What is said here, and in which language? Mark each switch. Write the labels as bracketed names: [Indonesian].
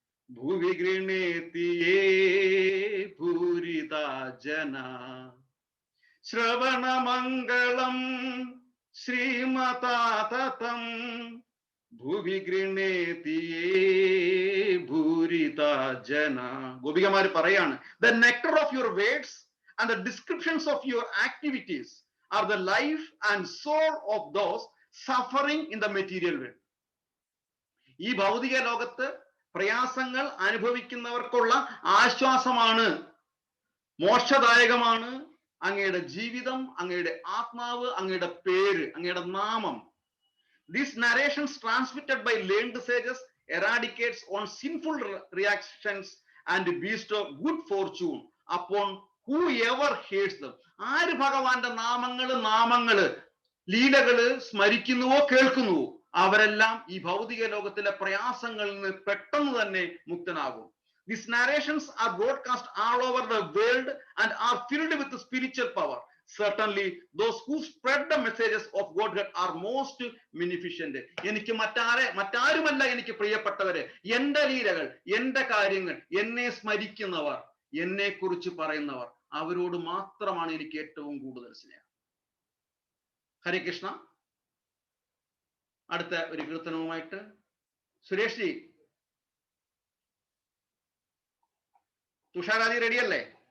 [Sanskrit] ഭുവി ഗൃണേതി യേ ഭൂരിദാ ജനാ. ശ്രവണമംഗളം ശ്രീമതാതതം, ഭുവി ഗൃണേതി യേ ഭൂരിദാ ജനാ. [Malayalam] ഗോപികമാര് പറയാണ്, [English] the nectar of your words and the descriptions of your activities are the life and soul of those suffering in the material world. [Malayalam] ഈ ഭൗതിക ലോകത്ത് പ്രയാസങ്ങൾ അനുഭവിക്കുന്നവർക്കുള്ള ആശ്വാസമാണ്, മോക്ഷദായകമാണ് അങ്ങയുടെ ജീവിതം, അങ്ങയുടെ ആത്മാവ്, അങ്ങയുടെ പേര്, അങ്ങയുടെ നാമം. [English] These narrations transmitted by learned sages eradicates on sinful reactions and bestow good fortune upon whoever hears them. [Malayalam] ആര് ഭഗവാന്റെ നാമങ്ങള് ലീലകള് സ്മരിക്കുന്നുവോ കേൾക്കുന്നുവോ അവരെല്ലാം ഈ ഭൗതിക ലോകത്തിലെ പ്രയാസങ്ങളിൽ നിന്ന് പെട്ടെന്ന് തന്നെ മുക്തനാകും. [English] These narrations are broadcast all over the world and are filled with spiritual power. Certainly those who spread the messages of Godhead are most beneficent. [Malayalam] എനിക്ക് മറ്റാരുമല്ല എനിക്ക് പ്രിയപ്പെട്ടവരെ, എന്റെ ലീലകൾ, എന്റെ കാര്യങ്ങൾ, എന്നെ സ്മരിക്കുന്നവർ, എന്നെ കുറിച്ച് പറയുന്നവർ, അവരോട് മാത്രമാണ് എനിക്ക് ഏറ്റവും കൂടുതൽ സ്നേഹം. ഹരേ കൃഷ്ണ. അടുത്ത ഒരു കീർത്തനവുമായിട്ട് സുരേഷ് ജി, തുഷാരാജി റെഡിയല്ലേ?